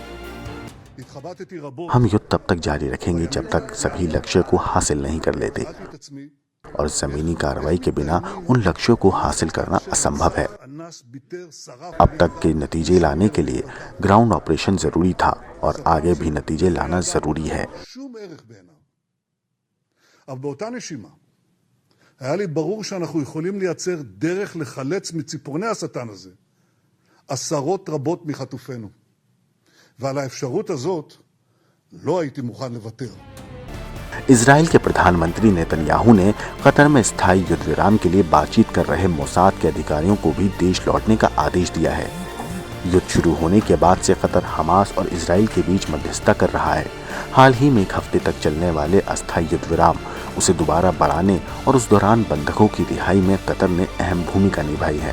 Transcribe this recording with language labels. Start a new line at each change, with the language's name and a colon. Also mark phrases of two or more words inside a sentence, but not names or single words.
Hindi: हम युद्ध तब तक जारी रखेंगे जब तक सभी लक्ष्य को हासिल नहीं कर लेते, और जमीनी कार्रवाई के बिना उन लक्ष्यों को हासिल करना असंभव है। अब तक के नतीजे लाने के लिए
English: ground operation
Hindi: जरूरी था और आगे भी नतीजे लाना जरूरी है।
Hebrew: अब באותה נשימה היה לי ברור שאנחנו יכולים לייצר דרך לחלץ מציפורני השטן הזה עשרות רבות מחטופינו, ועל האפשרות הזאת לא הייתי מוכן לוותר।
Hindi: इजराइल के प्रधानमंत्री नेतन्याहू ने कतर में स्थायी युद्ध विराम के लिए बातचीत कर रहे मोसाद के अधिकारियों को भी देश लौटने का आदेश दिया है। युद्ध शुरू होने के बाद से कतर हमास और इजराइल के बीच मध्यस्थता कर रहा है। हाल ही में 1 हफ्ते तक चलने वाले अस्थायी युद्ध विराम उसे दोबारा बढ़ाने और उस दौरान बंधकों की रिहाई में कतर ने अहम भूमिका निभाई है।